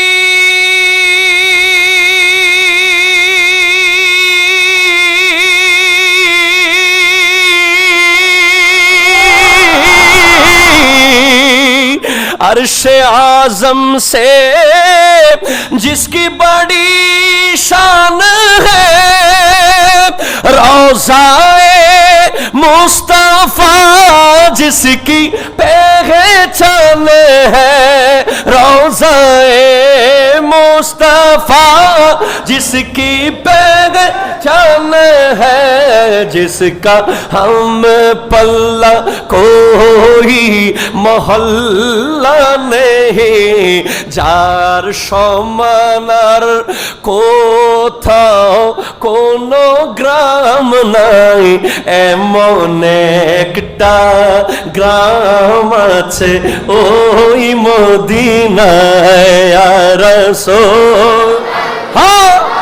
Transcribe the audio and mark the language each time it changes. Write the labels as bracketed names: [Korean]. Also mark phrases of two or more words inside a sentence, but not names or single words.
[Urdu] عرش اعظم سے جس کی بڑی شان ہے روضہ مصطفیٰ جس کی پہچان ہے روضہ مصطفیٰ جس کی پہچان ہے جس کا ہم پلہ کوئی محلہ نہیں [Bangla] যার সমানার কোথাও কোনো গ্রাম নাই এমন একটা গ্রাম আছে ওই মদিনায় ইয়া রাসূল হ্যাঁ